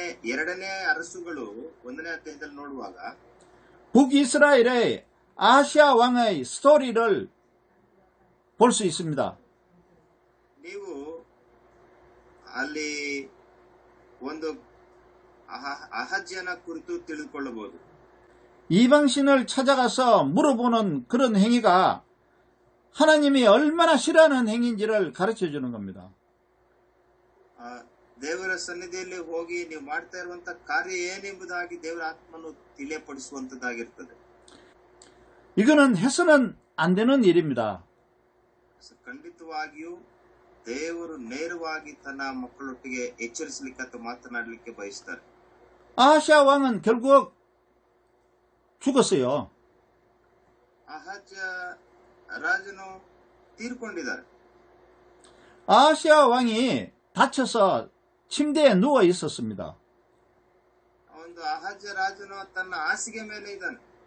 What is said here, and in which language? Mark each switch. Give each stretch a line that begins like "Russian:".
Kannada: ಎರಡನೇ ಅರಸುಗಳು 1ನೇ ಅಧ್ಯಾಯದಲ್ಲಿ ನೋಡುವಾಗ
Korean: 북이스라엘의 아시아 왕의 스토리를 볼 수 있습니다.
Kannada: ನೀವು ಅಲ್ಲಿ ಒಂದು ಅಹಜ್ಯನ ಕುರಿತು ತಿಳಿದುಕೊಳ್ಳಬಹುದು.
Korean: 이방신을 찾아가서 물어보는 그런 행위가 하나님이 얼마나 싫어하는 행위인지를 가르쳐 주는 겁니다.
Kannada: ದೇವರ ಸನ್ನಿಧಿಯಲ್ಲಿ ಹೋಗಿ ನೀವು ಮಾಡ್ತಾ ಇರುವಂತಹ ಕಾರ್ಯ ಏನೆಂಬುದಾಗಿ ದೇವರ ಆತ್ಮನು ತಿಳಿಯಪಡಿಸುವಂತದ್ದಾಗಿರ್ತದೆ.
Korean: 이거는 해서는 안 되는 일입니다.
Kannada: ಖಂಡಿತವಾಗಿಯೂ ದೇವರು ನೇರವಾಗಿ ತನ್ನ ಮಕ್ಕಳೊಟ್ಟಿಗೆ ಎಚ್ಚರಿಸಲಿಕ್ಕೆ ಅಥವಾ ಮಾತನಾಡಲಿಕ್ಕೆ ಬಯಸ್ತಾರೆ.
Korean: 아시아 왕은 결국 죽었어요.
Kannada: ಅಹಜ್ಯ ರಾಜನು ತೀರ್ಕೊಂಡಿದ್ದಾರೆ.
Korean: 아시아 왕이 다쳐서 침대에 누워 있었습니다.
Kannada: ಒಂದು ಅಹಜ್ಯ ರಾಜನು ತನ್ನ ಹಾಸಿಗೆ ಮೇಲೆ ಇದ್ದಾನೆ.